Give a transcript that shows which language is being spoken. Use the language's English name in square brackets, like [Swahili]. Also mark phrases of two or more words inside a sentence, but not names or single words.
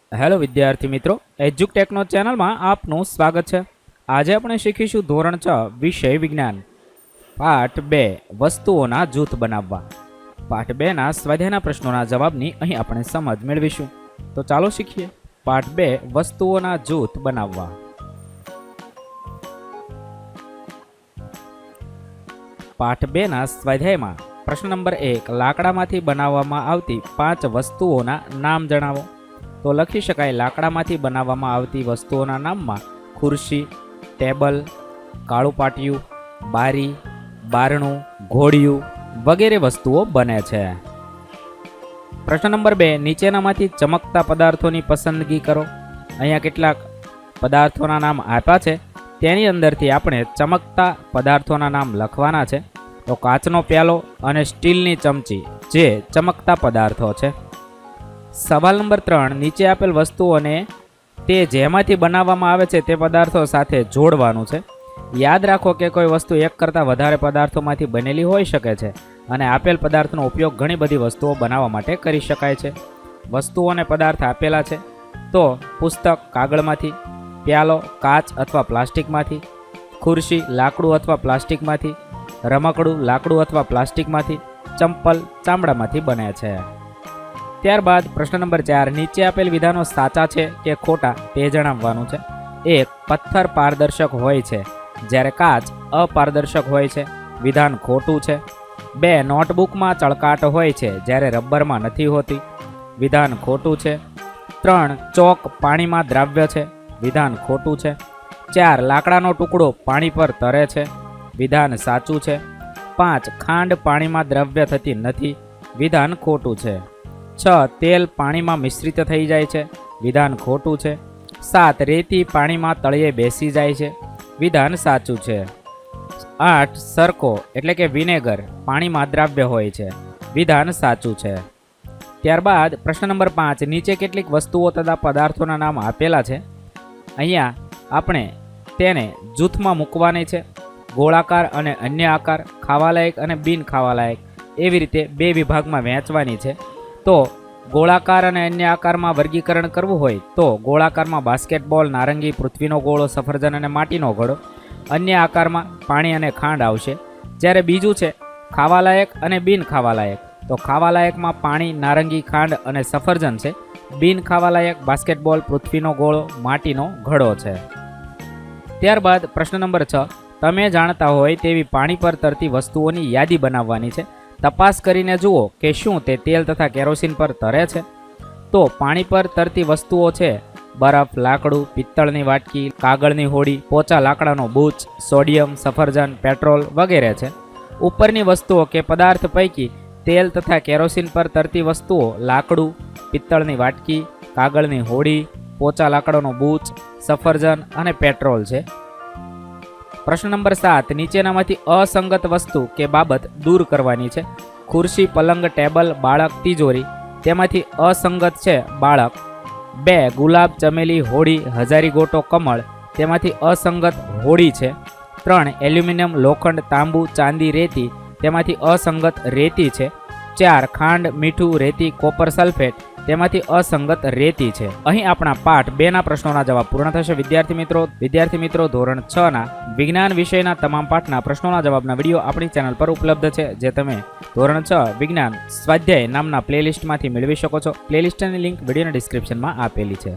[Hindi] हेलो विद्यार्थी मित्रों, एज्युकटेकनो चेनल में आपનું स्वागत है। [Gujarati] आज આપણે શીખીશું ધોરણ 6 વિષય વિજ્ઞાન પાઠ 2 વસ્તુઓના જૂથ બનાવવા। પાઠ 2 ના સ્વાધ્યાયના પ્રશ્નોના જવાબની અહીં આપણે સમજ મેળવીશું। તો ચાલો શીખીએ પાઠ 2 વસ્તુઓના જૂથ બનાવવા। પાઠ 2 ના સ્વાધ્યાયમાં પ્રશ્ન નંબર 1 લાકડામાંથી બનાવવામાં આવતી 5 વસ્તુઓના નામ જણાવો। તો લખી શકાય લાકડામાંથી બનાવવામાં આવતી વસ્તુઓના નામમાં ખુરશી, ટેબલ, કાળું પાટિયું, બારી, બારણું, ઘોડિયું વગેરે વસ્તુઓ બને છે। પ્રશ્ન નંબર 2 નીચેનામાંથી ચમકતા પદાર્થોની પસંદગી કરો। અહીંયા કેટલાક પદાર્થોના નામ આપ્યા છે, તેની અંદરથી આપણે ચમકતા પદાર્થોના નામ લખવાના છે। તો કાચનો પ્યાલો અને સ્ટીલની ચમચી જે ચમકતા પદાર્થો છે। સવાલ નંબર 3 નીચે આપેલ વસ્તુઓને તે જેમાંથી બનાવવામાં આવે છે તે પદાર્થો સાથે જોડવાનું છે। યાદ રાખો કે કોઈ વસ્તુ એક કરતા વધારે પદાર્થોમાંથી બનેલી હોઈ શકે છે અને આપેલ પદાર્થનો ઉપયોગ ઘણી બધી વસ્તુઓ બનાવવા માટે કરી શકાય છે। વસ્તુઓ અને પદાર્થ આપેલા છે તો પુસ્તક કાગળમાંથી, પ્યાલો કાચ અથવા પ્લાસ્ટિકમાંથી, ખુરશી લાકડું અથવા પ્લાસ્ટિકમાંથી, રમકડું લાકડું અથવા પ્લાસ્ટિકમાંથી, ચંપલ ચામડામાંથી બને છે। ત્યારબાદ પ્રશ્ન નંબર 4 નીચે આપેલ વિધાનો સાચા છે કે ખોટા તે જણાવવાનું છે। 1 પથ્થર પારદર્શક હોય છે જ્યારે કાચ અપારદર્શક હોય છે, વિધાન ખોટું છે। 2 નોટબુક માં ચળકાટ હોય છે જ્યારે રબર માં નથી હોતી, વિધાન ખોટું છે। 3 ચોક પાણી માં દ્રાવ્ય છે, વિધાન ખોટું છે। 4 લાકડાનો ટુકડો પાણી પર તરે છે, વિધાન સાચું છે। 5 ખાંડ પાણી માં દ્રવ્ય થતી નથી, વિધાન ખોટું છે। 6 તેલ પાણી માં મિશ્રિત થઈ જાય છે, વિધાન ખોટું છે। 7 રેતી પાણી માં તળિયે બેસી જાય છે, વિધાન સાચું છે। 8 સરકો એટલે કે વિનેગર પાણી માં દ્રાવ્ય હોય છે, વિધાન સાચું છે। ત્યારબાદ પ્રશ્ન નંબર 5 નીચે કેટલીક વસ્તુઓ તથા પદાર્થોના નામ આપેલા છે। અહીંયા આપણે તેને જૂથમાં મૂકવાની છે। ગોળાકાર અને અન્ય આકાર, ખાવાલાયક અને બિન ખાવાલાયક એવી રીતે 2 વિભાગમાં વહેંચવાની છે। તો ગોળાકાર અને અન્ય આકાર માં વર્ગીકરણ કરવું હોય તો ગોળાકાર માં બાસ્કેટબૉલ, નારંગી, પૃથ્વીનો ગોળો, સફરજન અને માટીનો ઘડો। અન્ય આકાર માં પાણી અને ખાંડ આવશે। જ્યારે બીજું છે ખાવાલાયક અને બિન ખાવાલાયક, તો ખાવાલાયક માં પાણી, નારંગી, ખાંડ અને સફરજન છે। બિન ખાવાલાયક બાસ્કેટબૉલ, પૃથ્વીનો ગોળો, માટીનો ઘડો છે। ત્યારબાદ પ્રશ્ન નંબર 6 તમે જાણતા હોય તેવી પાણી પર તરતી વસ્તુઓની યાદી બનાવવાની છે। તપાસ કરીને જુઓ કે શું તે તેલ તથા કેરોસીન પર તરે છે। તો પાણી પર તરતી વસ્તુઓ છે બરફ, લાકડું, પિત્તળની વાટકી, કાગળની હોડી, પોચા લાકડાનો બૂચ, સોડિયમ, સફરજન, પેટ્રોલ વગેરે છે। ઉપરની વસ્તુઓ કે પદાર્થ પૈકી તેલ તથા કેરોસીન પર તરતી વસ્તુઓ લાકડું, પિત્તળની વાટકી, કાગળની હોડી, પોચા લાકડાનો બૂચ, સફરજન અને પેટ્રોલ છે। પ્રશ્ન નંબર 7 નીચેનામાંથી અસંગત વસ્તુ કે બાબત દૂર કરવાની છે। ખુરશી, પલંગ, ટેબલ, બાળક, તિજોરી તેમાંથી અસંગત છે બાળક। 2 ગુલાબ, ચમેલી, હોડી, હજારી ગોટો, કમળ તેમાંથી અસંગત હોડી છે। 3 એલ્યુમિનિયમ, લોખંડ, તાંબુ, ચાંદી, રેતી તેમાંથી અસંગત રેતી છે। 4 ખાંડ, મીઠું, रेती, [English] copper sulphate [Gujarati] તેમાંથી અસંગત રેતી છે। અહીં આપણા પાઠ 2 ના પ્રશ્નોના જવાબ પૂર્ણ થશે। વિદ્યાર્થી મિત્રો ધોરણ 6 ના વિજ્ઞાન વિષયના તમામ પાઠના પ્રશ્નોના જવાબના વિડિયો આપણી ચેનલ પર ઉપલબ્ધ છે, જે તમે ધોરણ 6 વિજ્ઞાન સ્વાધ્યાય નામના પ્લેલિસ્ટમાંથી મેળવી શકો છો। પ્લેલિસ્ટની લિંક વિડિયોના ડિસ્ક્રિપ્શનમાં આપેલી છે।